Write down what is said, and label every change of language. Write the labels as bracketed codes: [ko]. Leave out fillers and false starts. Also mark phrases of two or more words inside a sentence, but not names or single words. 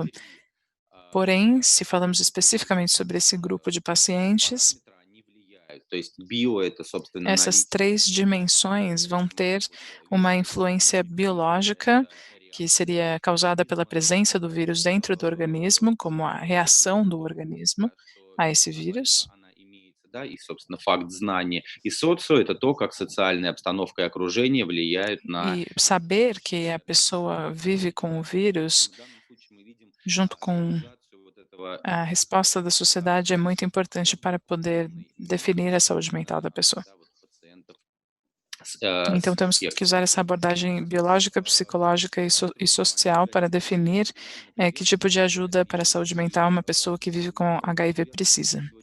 [pt] Porém, se falamos especificamente sobre esse grupo de pacientes, essas 3 dimensões vão ter uma influência biológica, que seria causada pela presença do vírus dentro do organismo, como a reação do organismo a esse vírus. [ru] Да, и, собственно, факт знания. И социо– это то, как социальная обстановка и окружение влияют на... [pt] E saber que a pessoa vive com o vírus, junto com a resposta da sociedade, é muito importante para poder definir a saúde mental da pessoa. Então, temos que usar essa abordagem biológica, psicológica e social para definir que tipo de ajuda para a saúde mental uma pessoa que vive com HIV precisa.